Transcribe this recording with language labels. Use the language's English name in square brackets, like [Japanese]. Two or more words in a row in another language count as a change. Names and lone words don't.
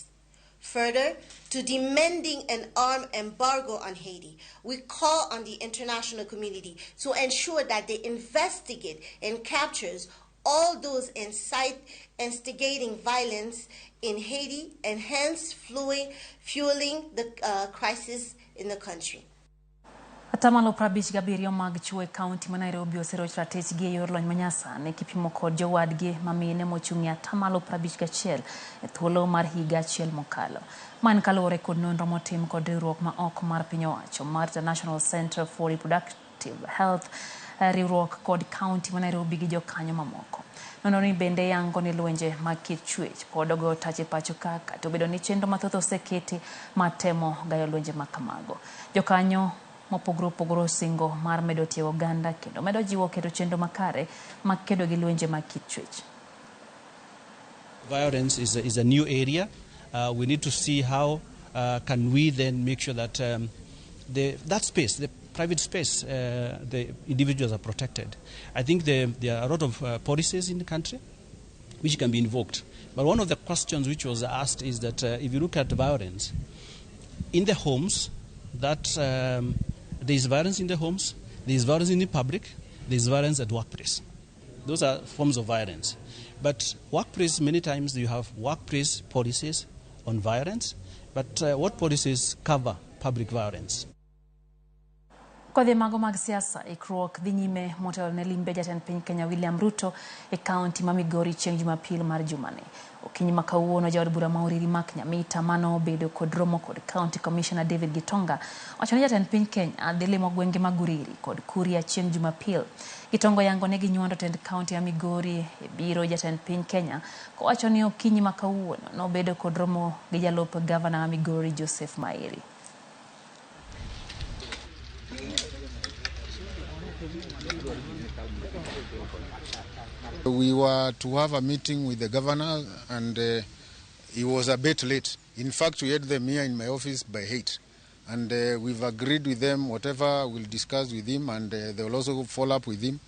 [English] Further, to demanding an armed embargo on Haiti, we call on the international community to ensure that they investigate and captures all those instigating violence in Haiti and hence fueling the crisis in the country. [Luo (Kenya and Tanzania)] Atamalo prabich gabirio mag chwe county ma Nairobi osero ratich gi yor lony manyasa ne kipimo kod jowadgi mamine mochung'e atamalo prabich gachiel e thuolo mar higa achiel mokalo. Man kaluwore kod nonro motim kod riwruok ma ok mar piny owacho mar The National Center for Reproductive Health, riwruok kod county ma Nairobi gi jokanyo mamoko. Nono ni bende yango ni lwenje mag kit chwech pod ogo tache pacho kaka to bedo ni chenro mathoth oseketi matemo gayo lwenje makamago. Jokanyo mopogro singo mar medo tiego ganda kendo medo jiwo kedo chenro makare mag kedo gi lwenje mag kit chwech. [English] Violence is a new area. We need to see how can we then make sure that that space, the private space, the individuals are protected. I think there are a lot of policies in the country which can be invoked. But one of the questions which was asked is that if you look at violence in the homes, that there is violence in the homes, there is violence in the public, there is violence at workplace. Those are forms of violence. But workplace, many times you have workplace policies on violence, but what policies cover public violence? [Luo (Kenya and Tanzania)] Kodhi mago mag siasa ikruok dhi nyime motelo ne limbe jatend piny Kenya William Ruto e kaunti ma Migori chieng' Jumapil mar jumani. Okinyi ma kawuono jaod bura ma Oriri Mark Nyamita mano obedo kod romo kod County Commissioner David Gitonga wacho ni jatend piny Kenya dhi limo gwenge mag Uriri kod Kuria chieng' Jumapil. Gitonga yango ne ginyuando tend kaunti ya Migori e biro jatend piny Kenya kowacho ni okinyi ma kawuono nobedo kod romo gi jalup gavana wa Migori Joseph Mairi. [English] We were to have a meeting with the governor and he was a bit late. In fact, we had them here in my office by 8. And we've agreed with them, whatever we'll discuss with him, and they will also follow up with him.